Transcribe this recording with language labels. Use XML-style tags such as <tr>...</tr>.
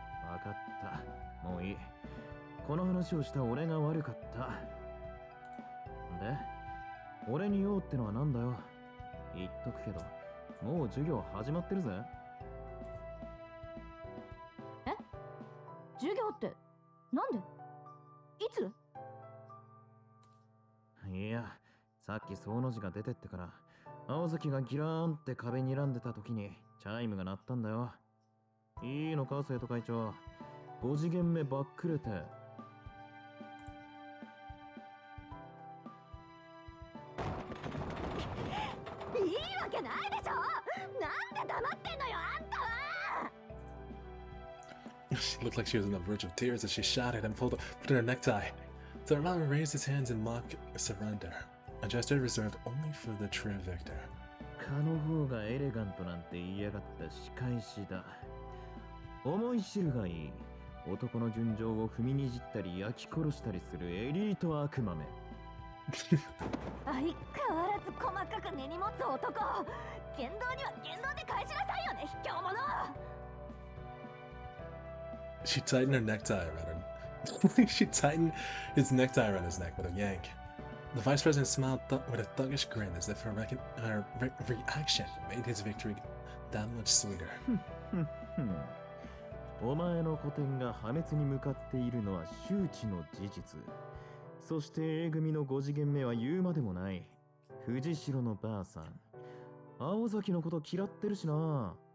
<ja>わかった。もういい。この話をした俺が悪かった。で、俺に用ってのはなんだよ。言っとくけど、もう授業始まってるぜ。え？授業ってなんで？いつ？いや、さっきその字が出てってから、青崎がギラーンって壁に睨んでた時にチャイムが鳴ったんだよ。いいのか、生徒会長。5次元目ばっくれて。いいわけないでしょ。なんで黙ってんのよ、あんたは。</ja> <en>She looked like she was on the verge of tears as she shouted and put in her necktie. Tobimaru raised his hands in mock surrender, a gesture reserved only for the true victor.</en> <ja>蚊の方がエレガントなんて言いやがった仕返しだ。思い知るがいい。男の純情を踏みにじったり焼き殺したりするエリート悪魔め。相変わらず細かく根に持つ男。言動には言動で返しなさいよね、卑怯者。</ja> <en>She tightened her necktie around her. She tightened his necktie around his neck with a yank. The vice president smiled with a thuggish grin as if her reaction made his victory that much sweeter.</en> <ja>お前の古典が破滅に向かっているのは周知の事実。そして A 組の5次元目は言うまでもない。藤代のばあさん。青崎のこと嫌ってるしな。</ja>